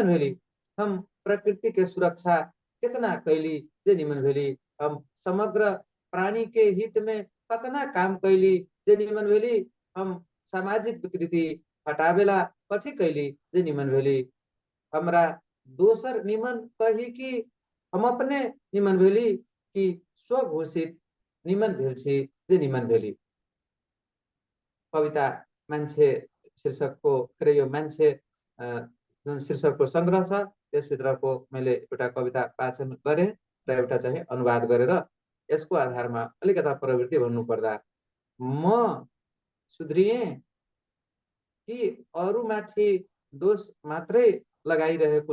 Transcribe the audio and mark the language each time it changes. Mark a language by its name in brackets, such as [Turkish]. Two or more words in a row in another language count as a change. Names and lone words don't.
[Maithili] भेली, हम प्रकृति के सुरक्षा कितना कैली जे निमन भेली, हम समग्र प्राणी के हित में कतना काम कैली जे निमन भेली, हम सामाजिक विकृति हटावेला कथी कैली जे निमन भेली, हमरा दोसर निमन कही कि हम अपने निमन भेली कि स्वघोषित निमन भेल छी जे निमन भेली। [Nepali] कविता मान्छे शीर्षकको के यो मान्छे जुन शीर्षकको संग्रह छ त्यसभित्रको मैले एउटा कविता वाचन गरेँ र एउटा चाहिँ अनुवाद गरेर यसको आधारमा अलिकता प्रवृत्ति भन्नुपर्दा म सुध्रिएँ कि अरूमाथि दोष मात्रै लगाइरहेको